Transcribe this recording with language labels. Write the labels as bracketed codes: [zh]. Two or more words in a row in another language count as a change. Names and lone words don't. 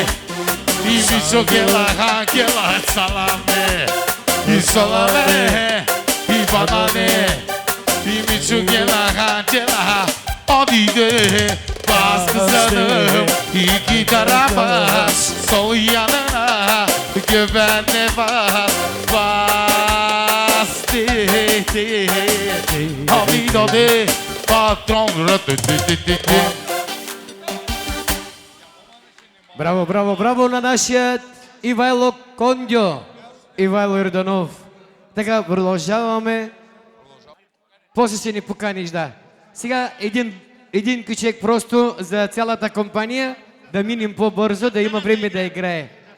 [tr] İbiço gela salame, İsalame, İvaname, İbiço gela Odide bas kızanım iki tarafa sol yanına güvenle bas Odide patron [bg] Браво на нашия Ивайло Кондьо, Ивайло Йорданов. Така, продължаваме. После ще ни поканиш, да. Сега един кючек просто за цялата компания, да минем по-бързо, да има време да играе.